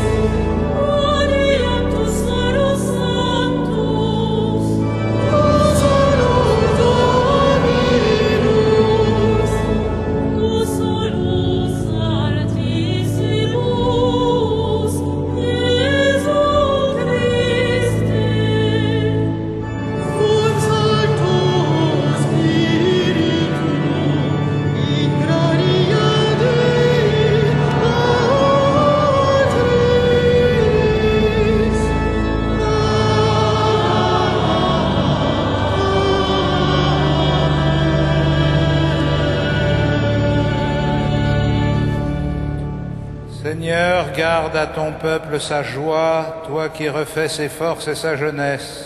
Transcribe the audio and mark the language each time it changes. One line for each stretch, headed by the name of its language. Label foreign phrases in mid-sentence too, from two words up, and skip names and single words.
Latin: Audiamus solus Sanctus, tu solus Dominus, tu solus Altissimus, Iesu Christe. Cum Sancto Spiritu, in gloria Dei Patris.
French: Seigneur, garde à ton peuple sa joie, toi qui refais ses forces et sa jeunesse.